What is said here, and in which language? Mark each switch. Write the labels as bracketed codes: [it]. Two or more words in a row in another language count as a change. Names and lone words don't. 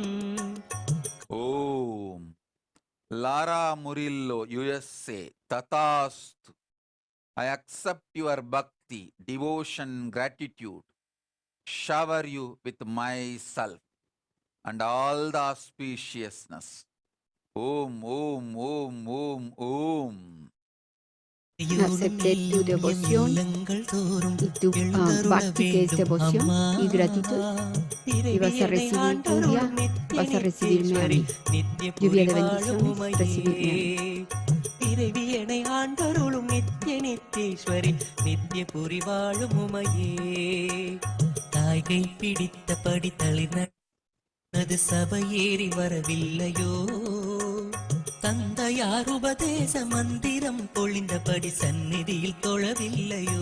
[en] Om. Lara Murillo, USA. [sa] Tatastu. [en] I accept your bhakti, devotion, gratitude. Shower you with myself and all the auspiciousness. [sa] Om, Om, Om, Om, Om. [es] Acepté tu devoción y tu bhakti, que es devoción y gratitud, y vas a recibir lluvia, vas a recibirme a mí. Lluvia de bendiciones, recibirme a mí. [ta] பிறவியனை ஆண்டருளும் நித்திய நித்தேஸ்வரி நித்திய புரி வாழும் உமையே தாய்கை பிடித்தபடி தளிர்னது சபையேறி வரவில்லையோ தந்தையார் உபதேச மந்திரம் பொழிந்தபடி சந்நிதியில் தொழவில்லையோ